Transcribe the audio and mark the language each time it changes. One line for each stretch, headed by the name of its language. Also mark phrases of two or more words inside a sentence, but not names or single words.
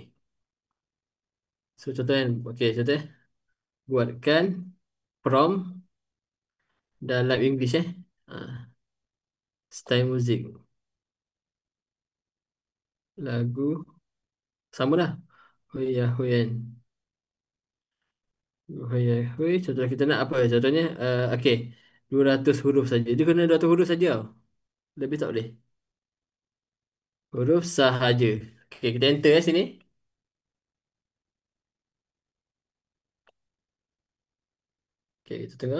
Malay: So contohnya, okay contohnya. Buatkan prompt dalam English style muzik. Lagu. Sama lah. Hui ya hui kan. Hui ya hui. Contoh kita nak apa? Contohnya, okay. 200 huruf saja. Dia kena 200 huruf saja. Lebih tak boleh. Huruf sahaja. Okay, kita enter sini. Okay, kita tengok.